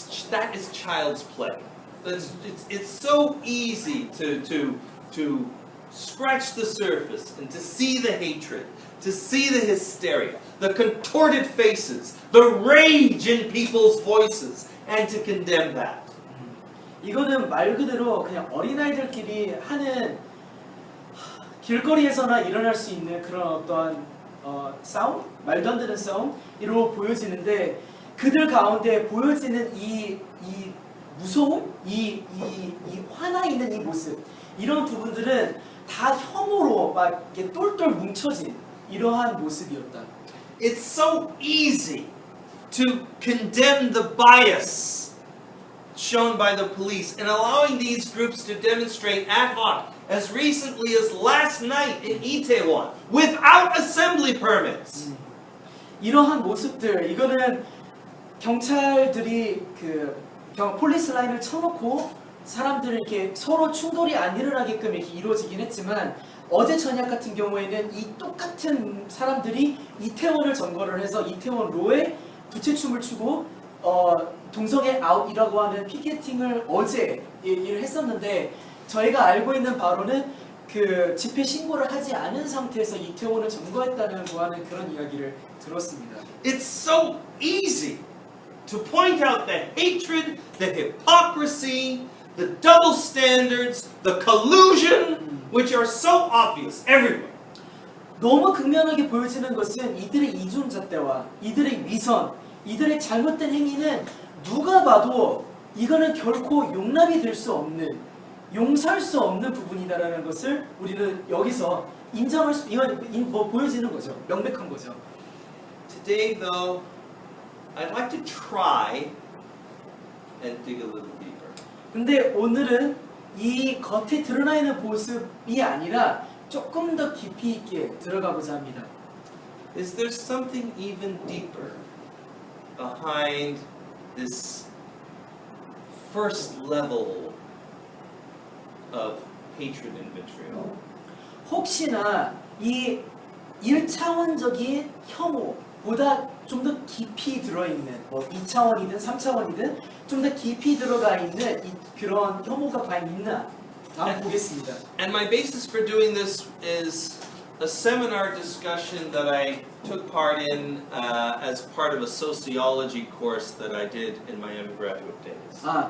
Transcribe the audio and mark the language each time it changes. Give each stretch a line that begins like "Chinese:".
English: That is child's play. It's so easy to scratch the surface and to see the hatred, to see the hysteria, the contorted faces, the rage in people's voices, and to condemn that.
Korean: 이거는 말 그대로 그냥 어린아이들끼리 하는 길거리에서나 일어날 수 있는 그런 어떠한 싸움? 말도 안 되는 싸움으로 보여지는데 그들 가운데 보여지는 이 무서움? 이 화나 있는 이 모습 이런 부분들은 다 혐오로 막 이렇게 똘똘 뭉쳐진 이러한 모습이었다.
English: It's so easy to condemn the bias shown by the police and allowing these groups to demonstrate ad hoc as recently as last night in Itaewon without assembly permits.
Korean: 이러한 모습들 이거는 경찰들이 폴리스 라인을 쳐놓고 사람들을 이렇게 서로 충돌이 안 일어나게끔 이렇게 이루어지긴 했지만 어제 저녁 같은 경우에는 이 똑같은 사람들이 이태원을 점거를 해서 이태원로에 부채춤을 추고 동성애 아웃이라고 하는 피켓팅을 어제 일을 했었는데 저희가 알고 있는 바로는 그 집회 신고를 하지 않은 상태에서 이태원을 점거했다는 그런 이야기를 들었습니다.
English: It's so easy to point out the hatred, the hypocrisy, the double standards, the collusion, which are so obvious everywhere.
Korean: 너무 극명하게 보여지는 것은 이들의 이중잣대와 이들의 위선, 이들의 잘못된 행위는 누가 봐도 이거는 결코 용납이 될 수 없는, 용서할 수 없는 부분이다라는 것을 우리는 여기서 인정할 수, 이건 보여지는 거죠. 명백한 거죠.
English: Today, though, I'd like to try and dig a little deeper.
Korean: 근데 오늘은 이 겉에 드러나 있는 모습이 아니라 조금 더 깊이 있게 들어가고자 합니다.
English: Is there something even deeper behind this first level of hatred and vitriol?
Korean: 혹시나 이 1차원적인 혐오보다 좀 더 깊이 들어있는 2차원이든 3차원이든 좀 더 깊이 들어가 있는 그런 혐오가 과연 있나 한번 보겠습니다.
English: And my basis for doing this is a seminar discussion that I took part in as part of a sociology course that I did in my undergraduate days.